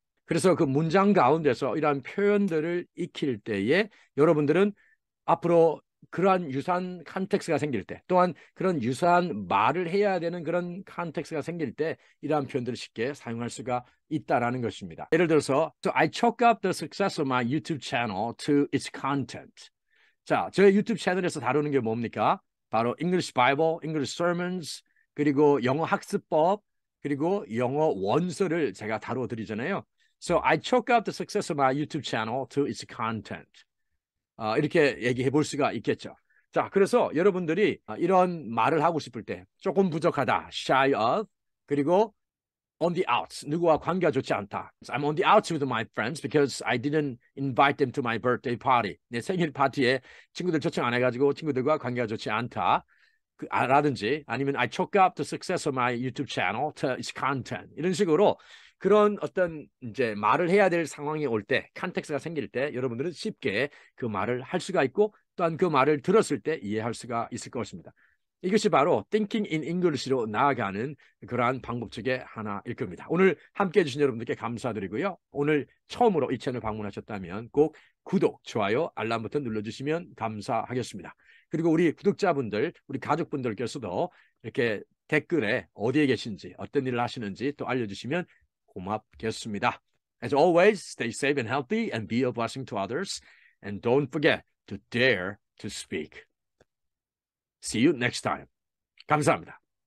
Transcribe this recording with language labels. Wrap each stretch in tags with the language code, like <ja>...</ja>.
<ko>그래서 그 문장 가운데서 이러한 표현들을 익힐 때에 여러분들은 앞으로 그러한 유사한 컨텍스트가 생길 때, 또한 그런 유사한 말을 해야 되는 그런 컨텍스트가 생길 때 이러한 표현들을 쉽게 사용할 수가 있다라는 것입니다. 예를 들어서</ko> <en>So I chalk up the success of my YouTube channel to its content.</en> <ko>자, 저의 유튜브 채널에서 다루는 게 뭡니까? 바로 English Bible, English Sermons, 그리고 영어 학습법, 그리고 영어 원서를 제가 다뤄드리잖아요.</ko> <en>So I chalk up the success of my YouTube channel to its content.</en> <ko>이렇게 얘기해 볼 수가 있겠죠. 자, 그래서 여러분들이 이런 말을 하고 싶을 때 조금 부족하다, shy of, 그리고 on the outs, 누구와 관계가 좋지 않다.</ko> <en>I'm on the outs with my friends because I didn't invite them to my birthday party.</en> <ko>내 생일 파티에 친구들 초청 안 해가지고 친구들과 관계가 좋지 않다. 라든지 아니면</ko> <en>I choke up the success of my YouTube channel to its content.</en> <ko>이런 식으로 그런 어떤 이제 말을 해야 될 상황이 올 때, 컨텍스트가 생길 때 여러분들은 쉽게 그 말을 할 수가 있고 또한 그 말을 들었을 때 이해할 수가 있을 것입니다. 이것이 바로 Thinking in English로 나아가는 그러한 방법 중에 하나일 겁니다. 오늘 함께해 주신 여러분들께 감사드리고요. 오늘 처음으로 이 채널 방문하셨다면 꼭 구독, 좋아요, 알람 버튼 눌러주시면 감사하겠습니다. 그리고 우리 구독자분들, 우리 가족분들께서도 이렇게 댓글에 어디에 계신지, 어떤 일을 하시는지 또 알려주시면 고맙겠습니다.</ko> <en>As always, stay safe and healthy and be a blessing to others. And don't forget to dare to speak. See you next time.</en> <ko>감사합니다.</ko>